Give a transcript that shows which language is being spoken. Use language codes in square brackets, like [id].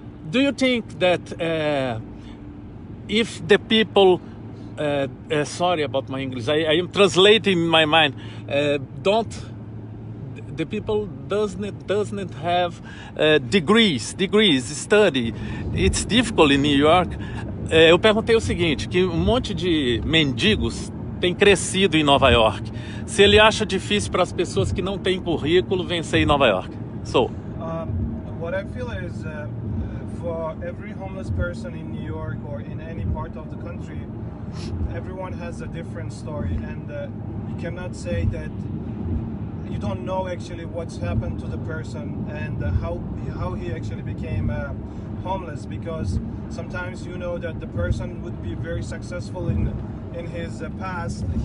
[en] Do you think that if the people, sorry about my English, I am translating in my mind, the people doesn't have degrees, study. It's difficult in New York. [pt] Eu perguntei o seguinte, que um monte de mendigos tem crescido em Nova York. Se ele acha difícil para as pessoas que não têm currículo vencer em Nova York. [en] So, what I feel is for every homeless person in New York or in any part of the country, everyone has a different story, and you cannot say that you don't know actually what's happened to the person and how he actually became homeless, because sometimes you know that the person would be very successful in his past.